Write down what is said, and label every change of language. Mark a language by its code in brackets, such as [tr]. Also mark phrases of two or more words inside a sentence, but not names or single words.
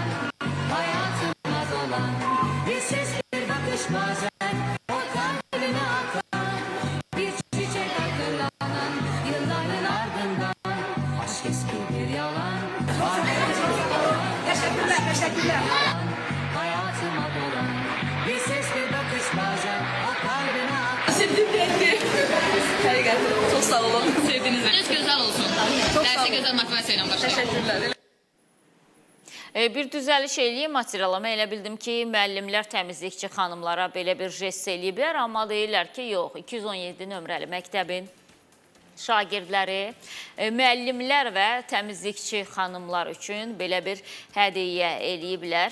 [tr] Hayatıma dolan bir ses bir bakış bazen o kalbime akan bir çiçek hatırlanan yılların ardından aşk eski bir yalan. Teşekkürler. Hayatıma dolan bir ses bir bakış bazen o kalbime akan. Sevdiğim rengi. Çok sağ olun. Sevdiğiniz renk. [az] Gününüz gözəl olsun. Dərsə gözəl motivasiya ilə başlayın. [tr] Teşekkürler. [az] Bir düzəliş eləyim materialama. Elə bildim ki, müəllimlər təmizlikçi xanımlara belə bir jest eləyiblər, amma deyirlər ki, yox, 217 nömrəli məktəbin şagirdləri, müəllimlər və təmizlikçi xanımlar üçün belə bir hədiyyə eləyiblər.